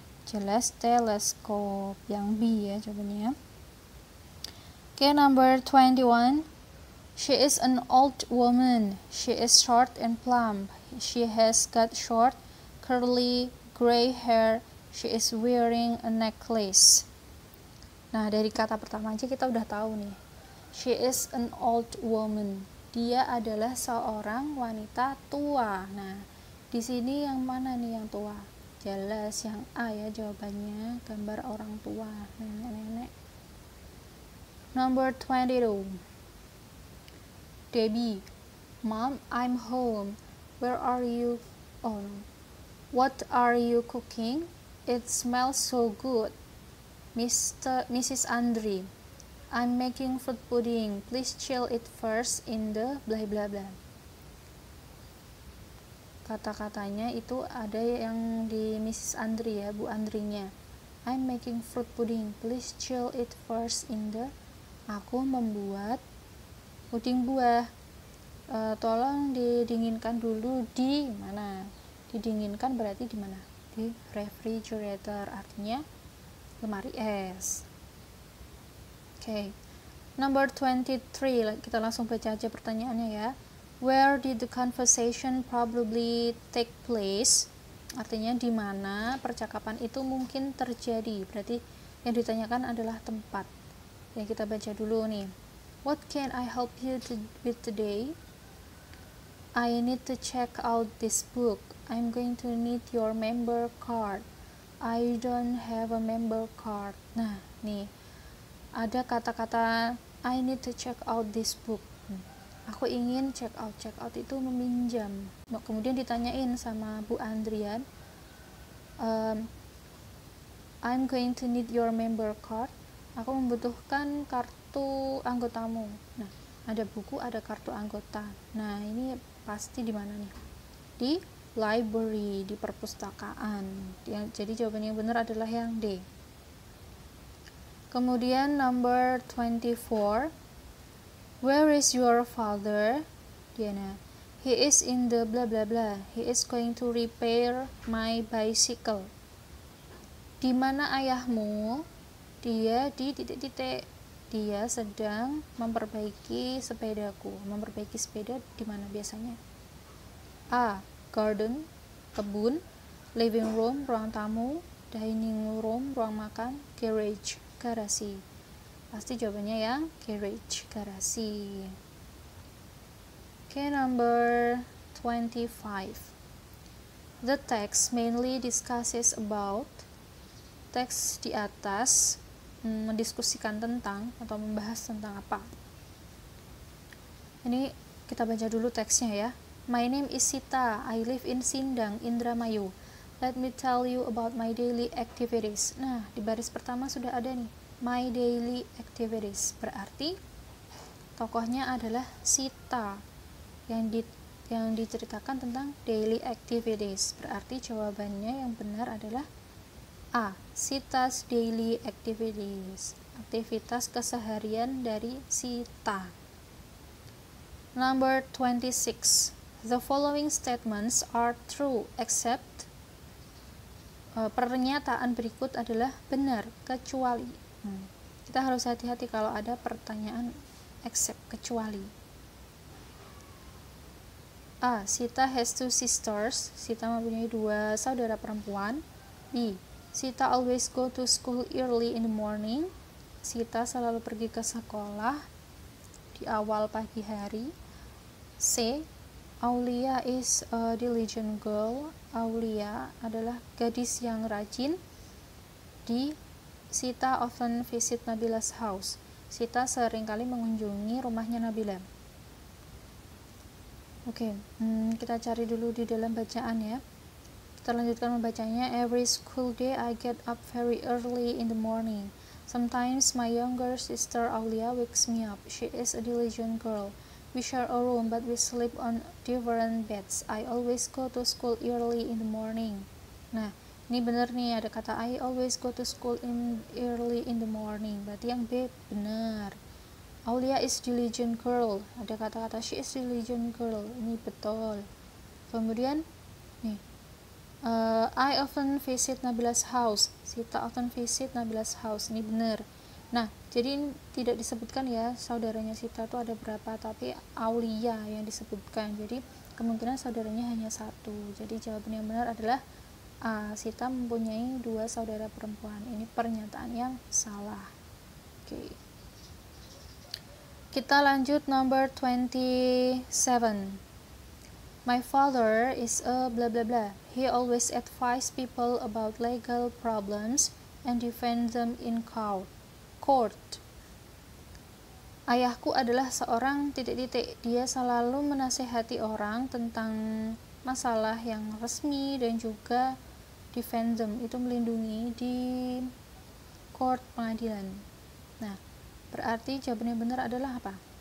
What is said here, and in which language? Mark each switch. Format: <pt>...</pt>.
<id>Jelas teleskop. Yang B ya jawabannya.</id> <en>Okay, number 21. She is an old woman. She is short and plump. She has got short, curly, gray hair. She is wearing a necklace.</en> <id>Nah, dari kata pertama aja kita udah tahu nih.</id> <en>She is an old woman.</en> <id>Dia adalah seorang wanita tua. Nah, di sini yang mana nih yang tua? Jelas yang A ya jawabannya, gambar orang tua, nenek-nenek.</id> <en>Number 22. Debbie, Mom, I'm home. Where are you? Oh no. What are you cooking? It smells so good. Mrs. Andre, I'm making fruit pudding. Please chill it first in the blah blah blah.</en> <id>Kata-katanya itu ada yang di Mrs. Andre ya, Bu Andrinya.</id> <en>I'm making fruit pudding. Please chill it first in the.</en> <id>Aku membuat puding buah. Tolong didinginkan dulu di mana? Didinginkan berarti di mana? Di refrigerator, artinya lemari es. Okay. Number 23, kita langsung baca aja pertanyaannya ya.</id> <en>Where did the conversation probably take place?</en> <id>Artinya di mana percakapan itu mungkin terjadi. Berarti yang ditanyakan adalah tempat. Ya, kita baca dulu nih.</id> <en>What can I help you with today? I need to check out this book. I'm going to need your member card. I don't have a member card. Nah, nih.</en> <id>Ada kata-kata</id> <en>I need to check out this book.</en> <id>Aku ingin check out. Check out itu meminjam. Kemudian ditanyain sama Bu Andrian,</id> <en>I'm going to need your member card.</en> <id>Aku membutuhkan kartu anggotamu. Nah, ada buku, ada kartu anggota. Nah, ini pasti di mana nih? Di library, di perpustakaan. Jadi jawabannya yang benar adalah yang D.</id> <en>Kemudian number 24. Where is your father? Diana. He is in the blah blah blah. He is going to repair my bicycle.</en> <id>Di mana ayahmu? Dia di titik-titik. Dia sedang memperbaiki sepedaku. Memperbaiki sepeda di mana biasanya? A. Garden, kebun. Living room, ruang tamu. Dining room, ruang makan. Garage, garasi. Pasti jawabannya yang garage, garasi. Okay, number 25.</id> <en>The text mainly discusses about.</en> <id>Teks di atas mendiskusikan tentang atau membahas tentang apa. Ini kita baca dulu teksnya ya.</id> <en>My name is Sita. I live in Sindang, Indramayu. Let me tell you about my daily activities.</en> <id>Nah, di baris pertama sudah ada nih.</id> <en>My daily activities.</en> <id>Berarti tokohnya adalah Sita. Yang diceritakan tentang daily activities. Berarti jawabannya yang benar adalah A.</id> <en>Sita's daily activities.</en> <id>Aktivitas keseharian dari Sita.</id> <en>Number 26. The following statements are true except.</en> <id>Pernyataan berikut adalah benar kecuali. Kita harus hati-hati kalau ada pertanyaan except, kecuali.</id> <en>A. Sita has two sisters.</en> <id>Sita mempunyai dua saudara perempuan.</id> <en>B. Sita always go to school early in the morning.</en> <id>Sita selalu pergi ke sekolah di awal pagi hari. C.</id> <en>Aulia is a diligent girl.</en> <id>Aulia adalah gadis yang rajin. D.</id> <en>Sita often visit Nabila's house.</en> <id>Sita seringkali mengunjungi rumahnya Nabila. Oke, kita cari dulu di dalam bacaan ya. Kita lanjutkan membacanya.</id> <en>Every school day I get up very early in the morning. Sometimes my younger sister Aulia wakes me up. She is a diligent girl. We share a room but we sleep on different beds. I always go to school early in the morning.</en> <id>Nah, ini benar nih, ada kata</id> <en>I always go to school early in the morning.</en> <id>Berarti yang B benar.</id> <en>Aulia is diligent girl.</en> <id>Ada kata-kata</id> <en>she is diligent girl.</en> <id>Ini betul. Kemudian nih,</id> <en>I often visit Nabila's house. Sita often visit Nabila's house.</en> <id>Ini benar. Nah, jadi tidak disebutkan ya saudaranya Sita itu ada berapa, tapi Aulia yang disebutkan. Jadi kemungkinan saudaranya hanya satu. Jadi jawaban yang benar adalah A. Sita mempunyai 2 saudara perempuan. Ini pernyataan yang salah. Oke. Kita lanjut number 27.</id> <en>My father is a blah blah blah. He always advise people about legal problems and defend them in court.</en> <id>Ayahku adalah seorang titik-titik. Dia selalu menasehati orang tentang masalah yang resmi dan juga</id> <en>defend them,</en> <id>itu melindungi di court, pengadilan. Nah, berarti jawaban yang benar adalah apa?</id>